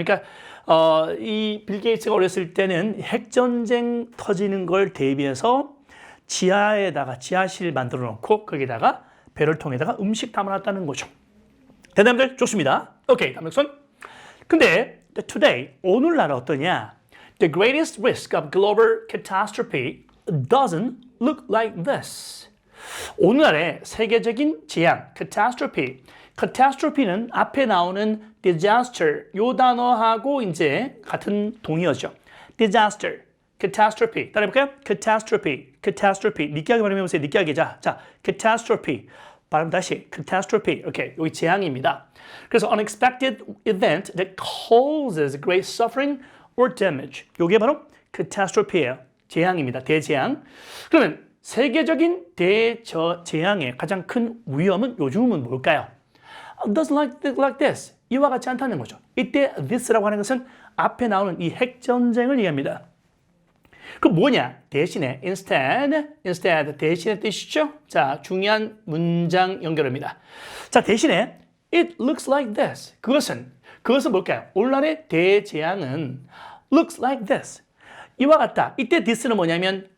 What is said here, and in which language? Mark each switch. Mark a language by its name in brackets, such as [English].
[Korean] 그러니까 이 빌 게이츠가 어렸을 때는 핵전쟁 터지는 걸 대비해서 지하실 만들어 놓고 거기다가 배를 통해다가 음식 담아놨다는 거죠. 대단들 좋습니다. 오케이, 다음 선. 근데 today 오늘날 어떠냐? [English] The greatest risk of global catastrophe doesn't look like this. [Korean] 오늘날의 세계적인 재앙, catastrophe는 앞에 나오는 disaster 요 단어하고 이제 같은 동의어죠. disaster, catastrophe. 따라해볼까요? catastrophe. 느끼하게 발음해보세요. 느끼하게. 자, catastrophe. 발음 다시. catastrophe. 오케이. 여기 재앙입니다. [English] 그래서 unexpected event that causes great suffering or damage. [Korean] 요게 바로 catastrophe예요. 재앙입니다. 대재앙. 그러면 세계적인 대재앙의 가장 큰 위험은 요즘은 뭘까요? [English] Doesn't like this. [Korean] 이와 같지 않다는 거죠. 이때 this라고 하는 것은 앞에 나오는 이 핵전쟁을 얘기합니다. 그럼 뭐냐? 대신에 instead 대신의 뜻이죠. 자, 중요한 문장 연결입니다. [English] 자, 대신에 it looks like this. [Korean] 그것은 뭘까요? 오늘날의 대재앙은 [English] looks like this. [Korean] 이와 같다. 이때 this는 뭐냐면